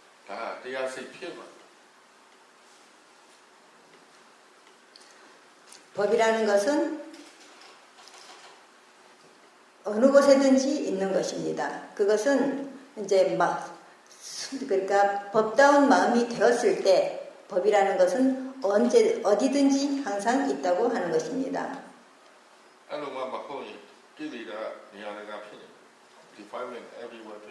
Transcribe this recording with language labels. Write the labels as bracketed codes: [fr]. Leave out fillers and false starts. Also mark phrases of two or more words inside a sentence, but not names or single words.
[my] 다 တရားစိတ်ဖြစ်မှာ [ko] 법이라는 것은 어느 곳에든지 있는 것입니다. 그것은 이제 그러니까 법다운 마음이 되었을 때 법이라는 것은 어디든지 항상 있다고 하는 것입니다. [my] အဲ့လိုမှမဟုတ်ရင်ကိလေသာနေရာတကာဖြစ်နေ [en] defilement everywhere [my] ဖြစ်